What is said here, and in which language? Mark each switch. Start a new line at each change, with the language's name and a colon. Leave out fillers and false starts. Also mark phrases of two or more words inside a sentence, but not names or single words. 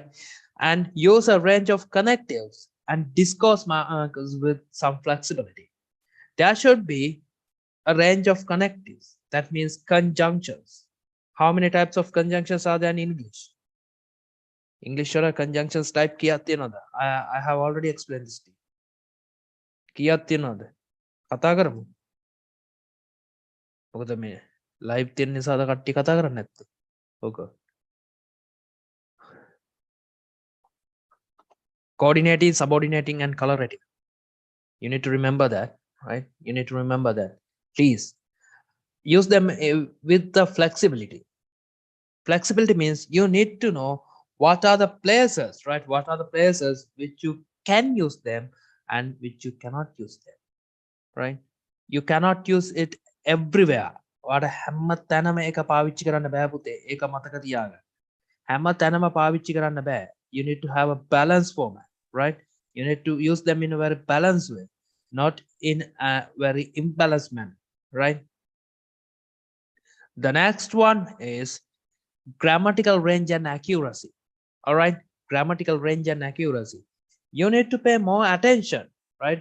English: And use a range of connectives and discourse markers with some flexibility. There should be a range of connectives. That means conjunctions. How many types of conjunctions are there in English? English or conjunctions type
Sinhala: කීය තියෙනවද?
English: I have already explained this to you.
Sinhala: කියක් තියෙනවද? කතා කරමු. මොකද මේ live තියෙන නිසාද කට්ටිය කතා කරන්නේ නැත්තේ? ඕක.
English: Coordinating, subordinating, and colorating. You need to remember that, right? You need to remember that. Please use them with the flexibility. Flexibility means you need to know what are the places, right? What are the places which you can use them and which you cannot use them, right? You cannot use it everywhere.
Sinhala: ඔයාට හැම තැනම ඒක පාවිච්චි කරන්න බෑ පුතේ. ඒක මතක තියාගන්න. හැම තැනම පාවිච්චි කරන්න බෑ.
English: You need to have a balanced format, right? You need to use them in a very balanced way, not in a very imbalanced manner, right? The next one is grammatical range and accuracy. All right, grammatical range and accuracy. You need to pay more attention, right?